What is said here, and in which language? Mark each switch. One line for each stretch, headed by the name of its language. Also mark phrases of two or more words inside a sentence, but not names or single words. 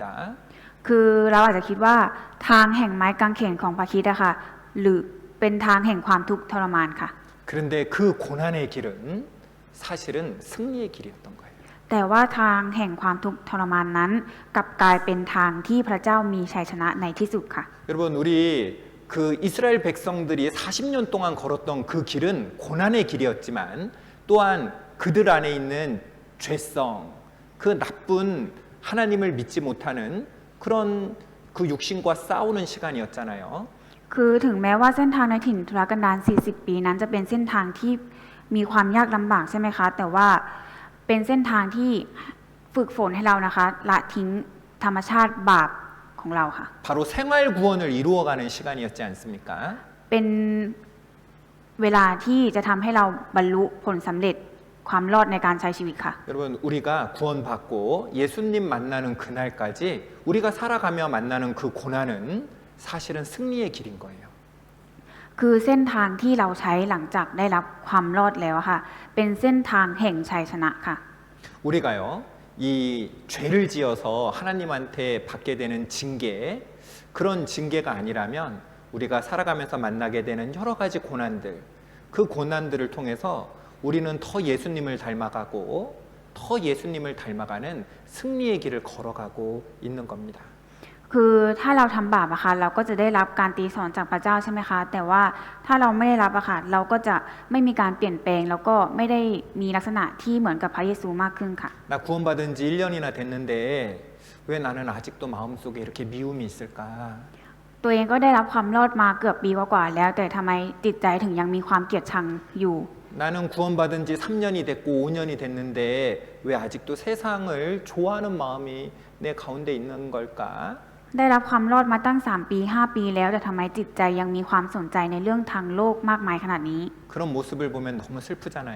Thai: คือเราอาจจะคิดว่าทางแห่งไม้กางเขนของพระคริสต์อะค่ะหรือเป็นทางแห่งความทุกข์ทรมานค่ะ
Korean: 그런데 그 고난의 길은 사실은 승리의 길이었던 거예요.
Thai: แต่ว่าทางแห่งความทุกข์ทรมานนั้นกลับกลายเป็นทางที่พระเจ้ามีชัยชนะในที่สุดค่ะ
Korean: 여러분 우리 그 이스라엘 백성들이 40년 동안 걸었던 그 길은 고난의 길이었지만 또한 그들 안에 있는 죄성, 그 나쁜 하나님을 믿지 못하는 그런 그 육신과 싸우는 시간이었잖아요.
Thai: คือถึงแม้ว่าเส้นทางในถิ่นทุรกันดาร40 ปีนั้นจะเป็นเส้นทางที่มีความยากลำบากใช่ไหมคะแต่ว่าเป็นเส้นทางที่ฝึกฝนให้เรานะคะละทิ้งธรรมชาติบาปของเราค่ะ
Korean: 바로 생활 구원을 이루어가는 시간이었지 않습니까?
Thai: เป็นเวลาที่จะทำให้เราบรรลุผลสำเร็จความรอดในการใช้ชีวิตค่ะ
Korean: 여러분 우리가 구원받고 예수님 만나는 그날까지 우리가 살아가며 만나는 그 고난은 사실은 승리의 길인 거예요.
Thai: คือเส้นทางที่เราใช้หลังจากได้รับความรอดแล้วค่ะเป็นเส้นทางแห่งชัยชนะค่ะ
Korean: 우리가요 이 죄를 지어서 하나님한테 받게 되는 징계 그런 징계가 아니라면 우리가 살아가면서 만나게 되는 여러 가지 고난들 그 고난들을 통해서 우리는 더 예수님을 닮아가고 더 예수님을 닮아가는 승리의 길을 걸어가고 있는 겁니다.
Thai: คือถ้าเราทำบาปอะค่ะเราก็จะได้รับการตีสอนจากพระเจ้าใช่ไหมคะแต่ว่าถ้าเราไม่ได้รับอะค่ะเราก็จะไม่มีการเปลี่ยนแปลงแล้วก็ไม่ได้มีลักษณะที่เหมือนกับพระเยซูมากขึ้นค่ะ
Korean: 나 구원받은 지 1년이나 됐는데 왜 나는 아직도 마음속에 이렇게 미움이 있을까?
Thai: ตัวเองก็ได้รับความรอดมาเกือบปีกว่าๆแล้วแต่ทำไมจิตใจถึงยังมีความเกลียดชังอยู่
Korean: 나는 구원받은 지 3년이 됐고 5년이 됐는데 왜 아직도 세상을 좋아하는 마음이 내 가운데 있는 걸까?
Thai: ได้รับความรอดมาตั้ง3 ปี 5 ปีแล้วแต่ทำไมจิตใจยังมีความสนใจในเรื่องทางโลกมากมายขนาดนี้
Korean: 그런 모습을 보면 너무 슬프잖아요.